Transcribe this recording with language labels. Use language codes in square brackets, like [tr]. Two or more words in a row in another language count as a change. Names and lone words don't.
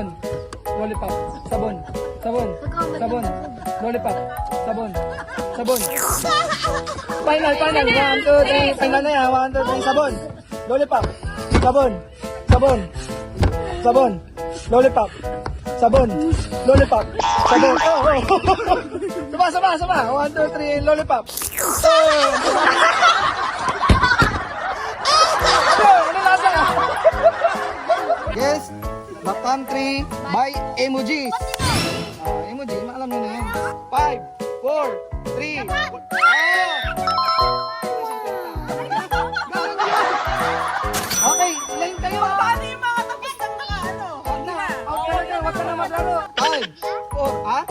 [tl] Lollipop. Sabon. Sabon. Sabon. Lollipop. Sabon. Sabon. Final. 1, 2, 3. Final na yan. 1, 2, 3. Sabon. Lollipop. Sabon. Sabon. Sabon. Lollipop. Sabon. Lollipop. Sabon. Sama. 1, 2, 3. Lollipop. Ano lasa? [en] Guess the country by emojis. [tl] Emoji, alam nyo na yan. 5, 4, 3. Okay, line kayo. Paano yung mga tapos ng mga ano? Wag ka na maglaro. 5, 4, ha?